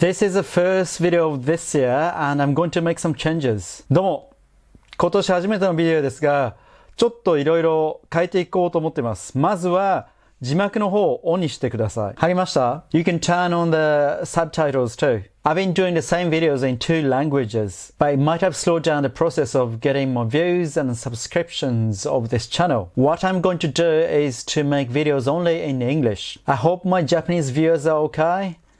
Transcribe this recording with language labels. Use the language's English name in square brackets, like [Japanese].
[English] This is the first video of this year and I'm going to make some changes. [Japanese] どうも、今年初めてのビデオですが、ちょっといろいろ変えていこうと思っています。まずは字幕の方をオンにしてください。入りました？ [English] You can turn on the subtitles too. I've been doing the same videos in 2 languages, but it might have slowed down the process of getting more views and subscriptions of this channel. What I'm going to do is to make videos only in English. I hope my Japanese viewers are okay.